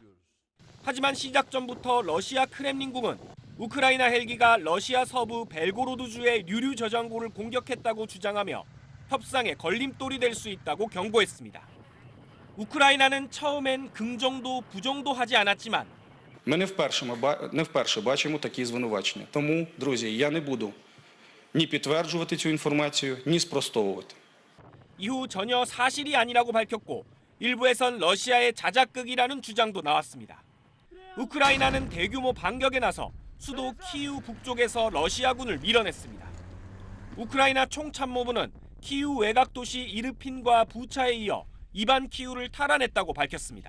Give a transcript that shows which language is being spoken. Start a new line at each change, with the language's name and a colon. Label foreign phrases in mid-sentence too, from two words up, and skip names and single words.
Korean: 하지만 시작 전부터 러시아 크렘린궁은 우크라이나 헬기가 러시아 서부 벨고로드주의 류류 저장고를 공격했다고 주장하며 협상에 걸림돌이 될 수 있다고 경고했습니다. 우크라이나는 처음엔 긍정도 부정도 하지 않았지만
Ukrainian: Ми не вперше бачимо такі звинувачення. Тому, друзі, я не буду ні підтверджувати цю інформацію, ні спростовувати.
Korean: 이후 전혀 사실이 아니라고 밝혔고 일부에선 러시아의 자작극이라는 주장도 나왔습니다. 우크라이나는 대규모 반격에 나서 수도 키이우 북쪽에서 러시아군을 밀어냈습니다. 우크라이나 총참모부는 키이우 외곽 도시 이르핀과 부차에 이어 이반 키이우를 탈환했다고 밝혔습니다.